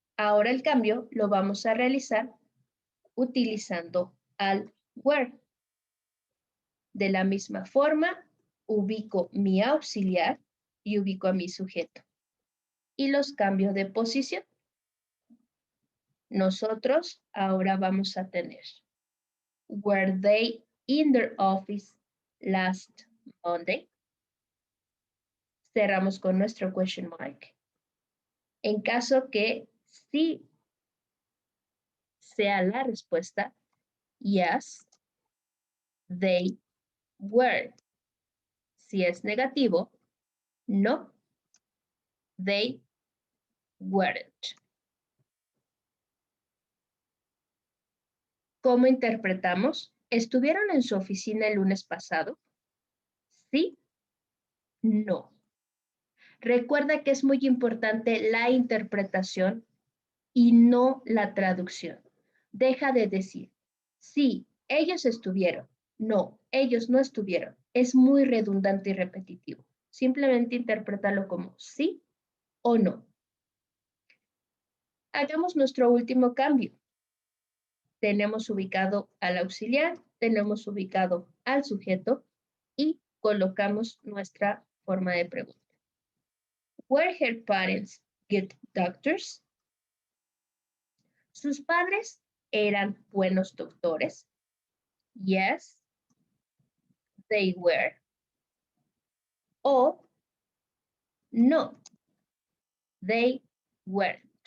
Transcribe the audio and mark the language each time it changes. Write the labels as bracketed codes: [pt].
[es] Ahora el cambio lo vamos a realizar utilizando al were. De la misma forma, ubico mi auxiliar y ubico a mi sujeto. Y los cambio de posición. Nosotros ahora vamos a tener: Were they in their office last Monday? Cerramos con nuestro question mark. En caso que sí sea la respuesta, yes, they were. Si es negativo, no, they weren't. ¿Cómo interpretamos? ¿Estuvieron en su oficina el lunes pasado? ¿Sí? No. Recuerda que es muy importante la interpretación y no la traducción. Deja de decir, sí, ellos estuvieron. No, ellos no estuvieron. Es muy redundante y repetitivo. Simplemente interprétalo como sí o no. Hagamos nuestro último cambio. Tenemos ubicado al auxiliar, tenemos ubicado al sujeto y colocamos nuestra forma de pregunta. [en] Were her parents good doctors? [es] ¿Sus padres eran buenos doctores? Yes, they were. [en] O no, they weren't.